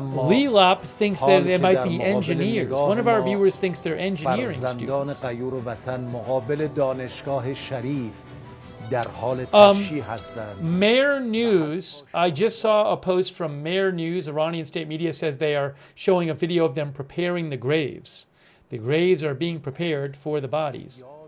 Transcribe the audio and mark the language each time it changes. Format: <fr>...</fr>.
<en>Lee Lops thinks that they might be engineers. One of our viewers thinks they're engineering students.</en> <fa>غیور وطن مقابل دانشگاه شریف در حال تشییع هستند.</fa> <en>Mehr News, I just saw a post from Mehr News, Iranian state media says they are showing a video of them preparing the graves. The graves are being prepared for the bodies.</en>